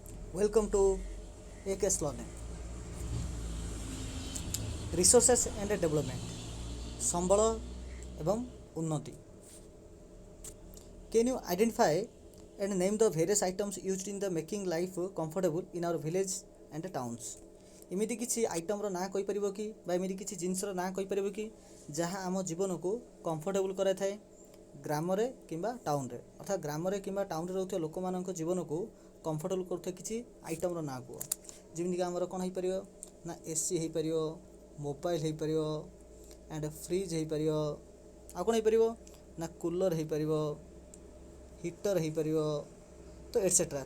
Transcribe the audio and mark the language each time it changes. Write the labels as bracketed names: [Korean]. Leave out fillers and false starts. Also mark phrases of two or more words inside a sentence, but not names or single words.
[English] Welcome to AKS Learning. Resources and Development. [Odia] ସମ୍ବଳ ଏବଂ ଉନ୍ନତି. [English] Can you identify and name the various items used in the making life comfortable in our village and towns? [Odia] ଏମିତି କିଛି ଆଇଟମର ନାଁ କହିପାରିବ କି ବା ଏମିତି କିଛି ଜିନିଷର ନାଁ କହିପାରିବ କି ଯାହା ଆମ ଜୀବନକୁ କମ୍ଫର୍ଟେବୁଲ୍ କରାଇଥାଏ ଗ୍ରାମରେ କିମ୍ବା ଟାଉନରେ, ଅର୍ଥାତ୍ ଗ୍ରାମରେ କିମ୍ବା ଟାଉନରେ ରହୁଥିବା ଲୋକମାନଙ୍କ ଜୀବନକୁ କମ୍ଫର୍ଟେବୁଲ୍ କରୁଥିବା କିଛି ଆଇଟମର ନାଁ କୁହ। ଯେମିତିକି ଆମର କ'ଣ ହେଇପାରିବ ନା ଏସି ହେଇପାରିବ, ମୋବାଇଲ ହେଇପାରିବ, [English] and fridge [Odia] ହେଇପାରିବ, ଆଉ କ'ଣ ହେଇପାରିବ ନା କୁଲର୍ ହେଇପାରିବ, ହିଟର୍ ହେଇପାରିବ, ତ ଏଟସେଟ୍ରା।